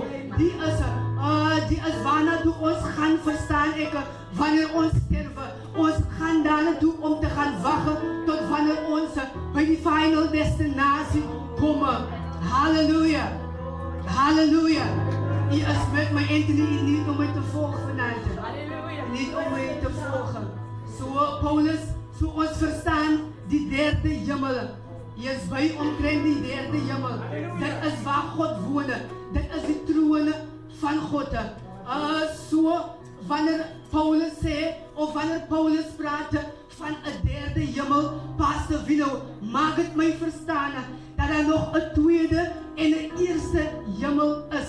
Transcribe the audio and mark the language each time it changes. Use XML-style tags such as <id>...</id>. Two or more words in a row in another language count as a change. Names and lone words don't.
<af>Die is waarna toe ons gaan, verstaan ek, wanneer ons sterwe. Ons gaan daarna toe om te gaan wag tot wanneer ons by die final destinasie kom. Halleluja. Halleluja. U is met my, Anthony,</af> <nl>niet om mij te volgen vanavond. Niet om mij te volgen.</nl> <af>So Paulus, so ons verstaan die derde hemel. Jy is by omtrent die derde hemel. Dit is waar God woon. Dit is die trone van God. So wanneer Paulus sê, of wanneer Paulus praat van 'n derde hemel, Pastor Wino, maak dit my verstaan dat daar nog 'n tweede en 'n eerste hemel is.</af>